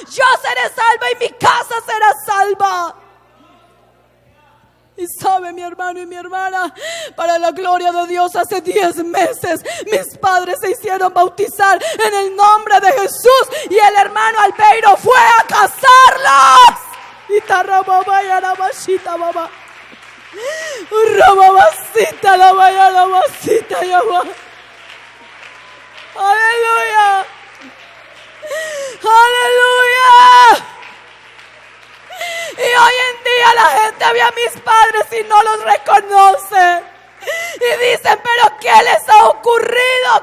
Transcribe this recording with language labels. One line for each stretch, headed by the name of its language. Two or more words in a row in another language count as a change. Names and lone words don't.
Spanish: Yo seré salva y mi casa será salva. Y sabe, mi hermano y mi hermana, para la gloria de Dios, hace 10 meses mis padres se hicieron bautizar en el nombre de Jesús, y el hermano Albeiro fue a casarlos. Y tarababa y arabashita baba. Rababasita la vaya la vasita y agua. Aleluya. Aleluya. Y hoy en día la gente ve a mis padres y no los reconoce. Y dicen, pero ¿qué les ha ocurrido?